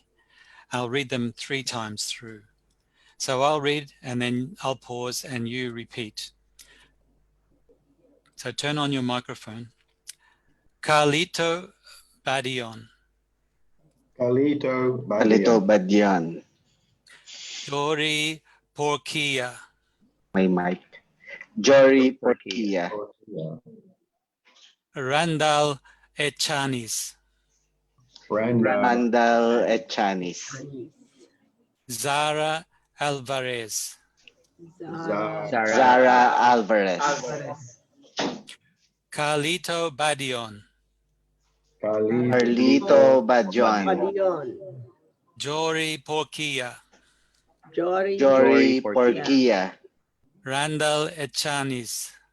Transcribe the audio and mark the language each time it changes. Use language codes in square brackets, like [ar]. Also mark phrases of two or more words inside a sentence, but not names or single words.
[en] I'll read them 3 times through. So I'll read and then I'll pause and you repeat. So turn on your microphone. Carlito Badion. Carlito Carlito Badian. Badian. Jory Porquia. My mic. Jory Porquia. Randall Echanis. Randall Echanis. Zara Alvarez. Zara Alvarez. Carlito Badion. Carlito Badian. Jory Porquia. Jory Porquia. Randall Echanis.